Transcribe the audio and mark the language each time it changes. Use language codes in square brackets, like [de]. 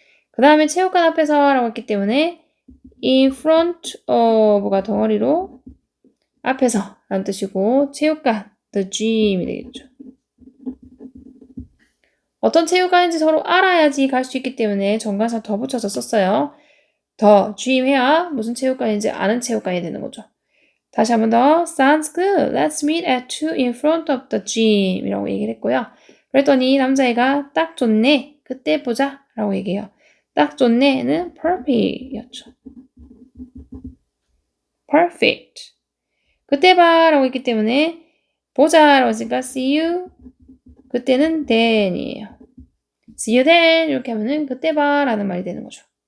[ko] 그 다음에 체육관 앞에서 라고 했기 때문에 in front of가 덩어리로 앞에서 라는 뜻이고 체육관 the gym이 되겠죠. 어떤 체육관인지 서로 알아야지 갈 수 있기 때문에 정관사 더 붙여서 썼어요. 더 gym 해야 무슨 체육관인지 아는 체육관이 되는 거죠. 다시 한 번 더 [en] sounds good. Let's meet at 2 in front of the gym [ko] 이라고 얘기를 했고요. 그랬더니 남자애가 딱 좋네. 그때 보자 라고 얘기해요. 딱 좋네는 perfect 였죠. perfect. 그때 봐 라고 했기 때문에 보자 라고 했으니까 see you. 그때는 then이에요. see you then 이렇게 하면은 그때 봐 라는 말이 되는 거죠.